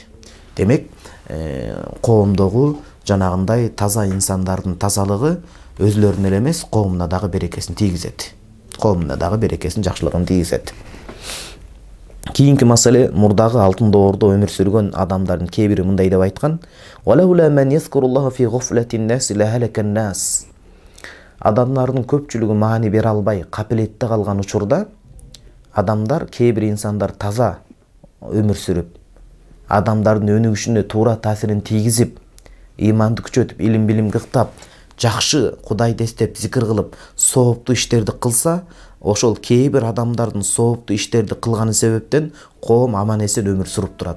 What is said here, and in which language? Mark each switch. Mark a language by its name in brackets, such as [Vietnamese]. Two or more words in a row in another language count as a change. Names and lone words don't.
[Kyrgyz] Демек, коомдогу жанагындай таза инсандардын тазалыгы өзлөрүнө эле эмес, коомуна дагы берекесин тийгизет. Коомуна дагы берекесин, жакшылыгын тийгизет. Кийинки маселе, мурдагы алтын доордо өмүр сүргөн адамдардын кээ бири мындай деп айткан: [Arabic] "ولولا من يذكر الله في غفلة الناس لهلك الناس." [Kyrgyz] Адамдардын көпчүлүгү маани бере албай, капилетте калган учурда адамдар, кээ бир инсандар таза өмүр сүрүп, адамдардын өнүгүшүнө туура таасирин тийгизип, ыйманды күчөтүп, илим билим кыктап, жакшы Кудайды эстеп, зикир кылып, сооптуу иштерди кылса, ошол кээ бир адамдардын сооптуу иштерди кылганы себептен коом аман эсен өмүр сүрүп турат.